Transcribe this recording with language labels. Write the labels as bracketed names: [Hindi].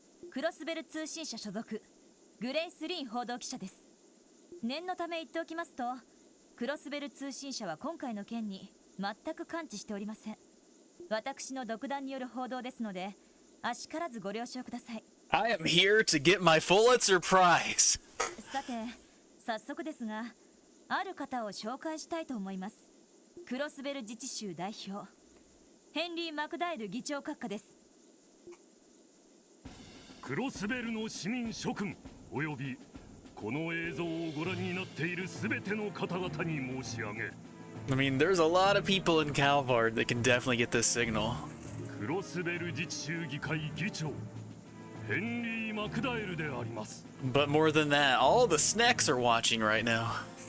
[Japanese] クロスベル通信社所属、グレイス・リン報道記者です。念のため言っておきますと、クロスベル通信社は今回の件に全く関知しておりません。私の独断による報道ですので、あしからずご了承ください。 [English] I am here to get my Pulitzer Prize. [Japanese] さて、早速ですが、ある方を紹介したいと思います。クロスベル自治州代表、ヘンリー・マクダイル議長閣下です。クロスベルの市民諸君およびこの映像をご覧になっている全ての方々に申し上げる。 [English] I mean, there's a lot of people in Calvard that can definitely get this signal. [Japanese] クロスベル自治州議会議長ヘンリー・マクダエルであります。 [English] But more than that, all the snacks are watching right now.